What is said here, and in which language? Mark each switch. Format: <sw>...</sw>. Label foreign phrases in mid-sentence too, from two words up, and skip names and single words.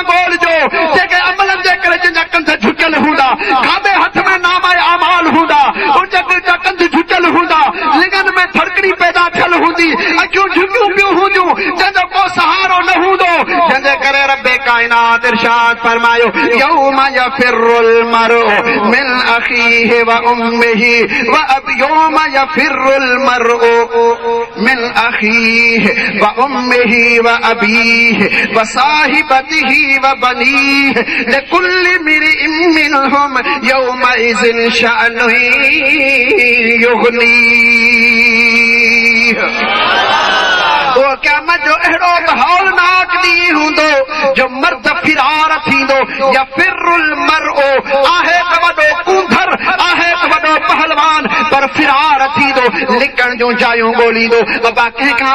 <sd>ॻोल्हिजो जेके अमलनि जे करे जिन जा कंध झुकियल हूंदा खाॿे हथ में नामा अमाल हूंदा उन जा कंध झुकियल हूंदा लिंगनि में थरकड़ी पैदा थियल हूंदी अखियूं झुकियूं पियूं हूंदियूं जंहिंजो को सहारो न हूंदो जंहिंजे करे रब्बे काइनात इरशाद फरमायो</sd> <ar>يوم يفر المرء من أخيه وأمه وأب يوم يفر المرء من أخيه وأمه وأبيه وصاحبته وبنيه لكل امرئ منهم يومئذ شأن</ar> <sd>युग़नीह क़यामत जो अहिड़ो हौलनाक ॾींहुं हूंदो जो मर्द फिरार थींदो</sd> <ar>يفر المرء</ar> <sd>आहे त वॾो कूंधर आहे त वॾो पहलवान पर फिरार थींदो लिकण जूं जायूं ॻोल्हींदो अबा कंहिंखां</sd>